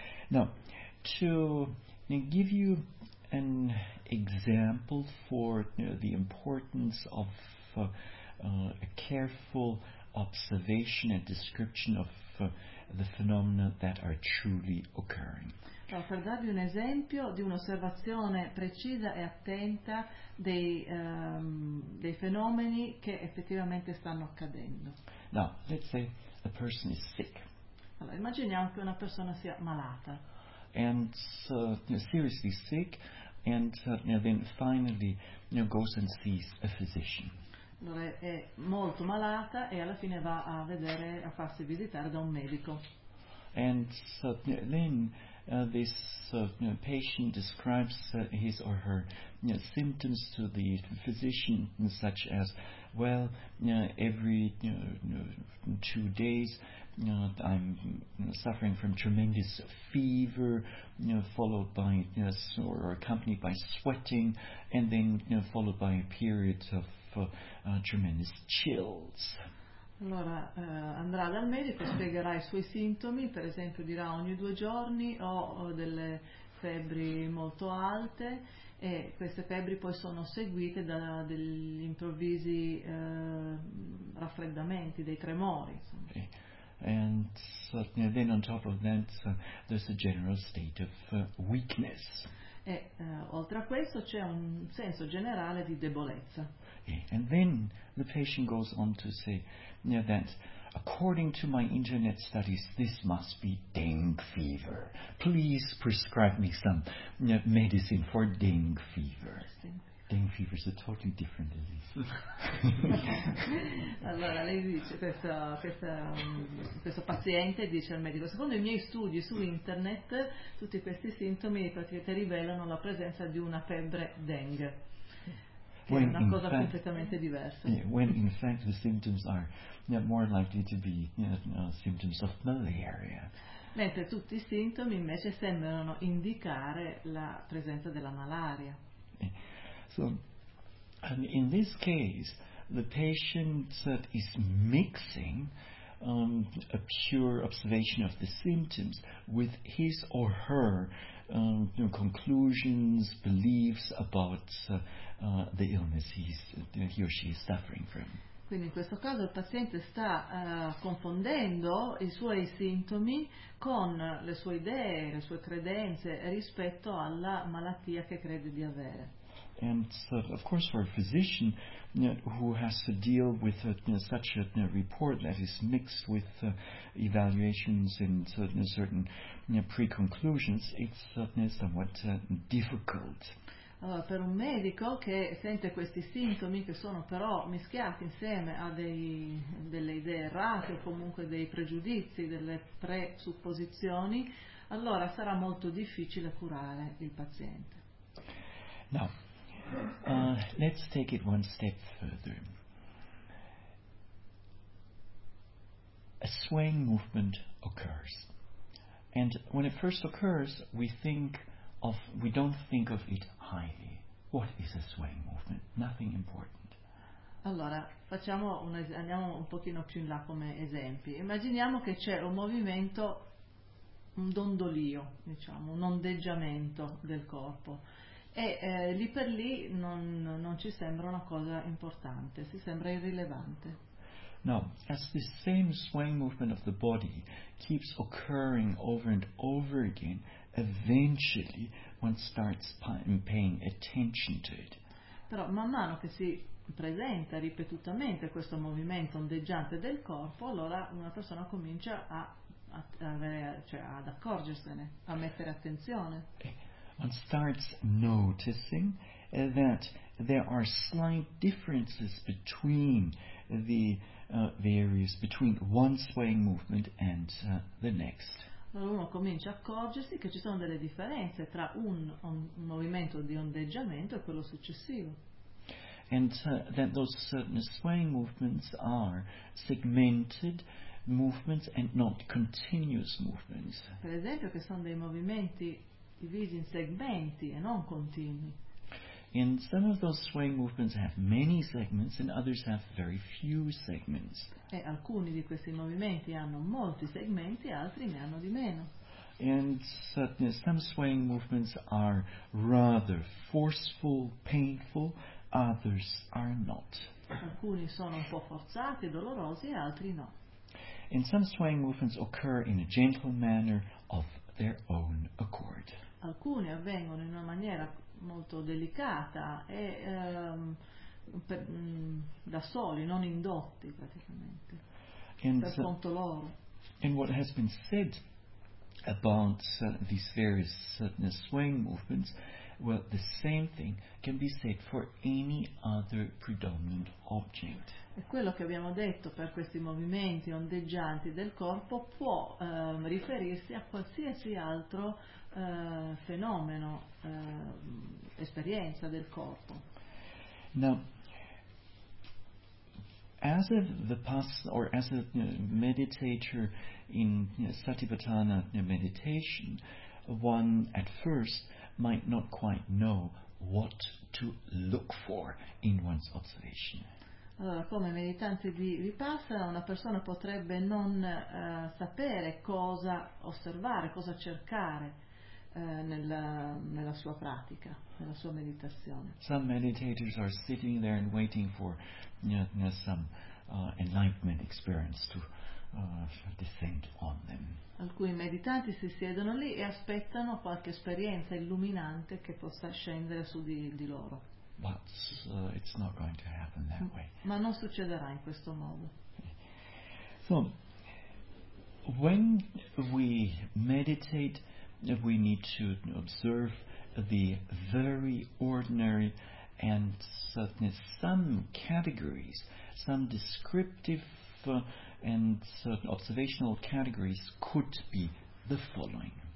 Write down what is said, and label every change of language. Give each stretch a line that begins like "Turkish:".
English: Now, to give you an example for the importance of a careful observation and description of the phenomena that are truly occurring.
Italian: Allora, per darvi un esempio di un'osservazione precisa e attenta dei fenomeni che effettivamente stanno accadendo.
English: Now, let's say a person is sick.
Italian: Allora, immaginiamo che una persona sia malata.
English: And seriously sick, and then finally goes and sees a physician.
Italian: Allora, è molto malata e alla fine va a vedere, a farsi visitare da un medico.
English: And so, then this patient describes his or her symptoms to the physician, such as, well, every 2 days I'm suffering from tremendous fever, followed by or accompanied by sweating, and then followed by a period of tremendous chills.
Italian: Allora andrà dal medico, spiegherà i suoi sintomi, per esempio dirà ogni 2 giorni ho delle febbri molto alte, e queste febbri poi sono seguite da degli improvvisi raffreddamenti, dei tremori.
English: Okay. And then on top of that there's a general state of weakness.
Italian: E oltre a questo c'è un senso generale di debolezza.
English: And then the patient goes on to say that according to my internet studies this must be dengue fever. Please prescribe me some medicine for dengue fever. Dengue fever is a totally different disease.
Italian: Allora lei dice, questo paziente dice al medico, secondo i miei studi su internet tutti questi sintomi praticamente rivelano la presenza di una febbre dengue. È una cosa completamente diversa.
English: Yeah, when in fact the symptoms are more likely to be symptoms of malaria.
Italian: Mentre tutti i sintomi invece sembrano indicare la presenza della malaria.
English: So, and in this case, the patient that is mixing a pure observation of the symptoms with his or her conclusions, beliefs about the illness he or she is suffering from.
Italian: Quindi in questo caso il paziente sta confondendo i suoi sintomi con le sue idee, le sue credenze rispetto alla malattia che crede di avere.
English: And so, of course, for a physician who has to deal with such a report that is mixed with evaluations and certain pre-conclusions, it's somewhat difficult.
Italian: Allora, per un medico che sente questi sintomi che sono però mischiati insieme a delle idee errate o comunque dei pregiudizi, delle presupposizioni, allora sarà molto difficile curare il paziente.
English: No. Let's take it one step further. A swaying movement occurs, and when it first occurs, we don't think of it highly. What is a swaying movement? Nothing important.
Italian: Allora, andiamo un pochino più in là come esempi. Immaginiamo che c'è un movimento, un dondolio, diciamo, un ondeggiamento del corpo. E lì per lì non ci sembra una cosa importante, si sembra irrilevante.
English: Now, as the same swaying movement of the body keeps occurring over and over again, eventually one starts paying attention to it.
Italian: Però man mano che si presenta ripetutamente questo movimento ondeggiante del corpo, allora una persona comincia ad accorgersene, a mettere attenzione.
English: one starts noticing that there are slight differences between the various, between one swaying movement and the next.
Italian: Allora uno comincia a accorgersi che ci sono delle differenze tra un movimento di ondeggiamento e quello successivo.
English: And that those certain swaying movements are segmented movements and not continuous movements.
Italian: Per esempio che sono dei movimenti divisi in segmenti e non continui.
English: And some of those swaying movements have many segments and others have very few segments.
Italian: E alcuni di questi movimenti hanno molti segmenti, altri ne hanno di meno.
English: And some swaying movements are rather forceful, painful, others are not.
Italian: Alcuni sono un po' forzati, dolorosi, altri no.
English: And some swaying movements occur in a gentle manner of their own accord.
Italian: Alcuni avvengono in una maniera molto delicata e da soli, non indotti praticamente,
English: and
Italian: per conto loro.
English: And what has been said about these various swaying movements, well, the same thing can be said for any other predominant object.
Italian: E quello che abbiamo detto per questi movimenti ondeggianti del corpo può riferirsi a qualsiasi altro fenomeno, esperienza del corpo.
English: Now, as a Vipassana or as a meditator in Satipatthana meditation, one at first might not quite know what to look for in one's observation.
Italian: Allora, come meditante di Vipassana, una persona potrebbe non sapere cosa osservare, cosa cercare nella sua pratica, nella sua meditazione.
English: Some meditators are sitting there and waiting for some enlightenment experience to descend on them.
Italian: Alcuni meditanti si siedono lì e aspettano qualche esperienza illuminante che possa scendere su di loro.
English: But it's not going to happen that way.
Italian: Ma non succederà in questo modo.
English: So, when we meditate, we need to observe the very ordinary and some categories, some descriptive and certain observational categories could be the following.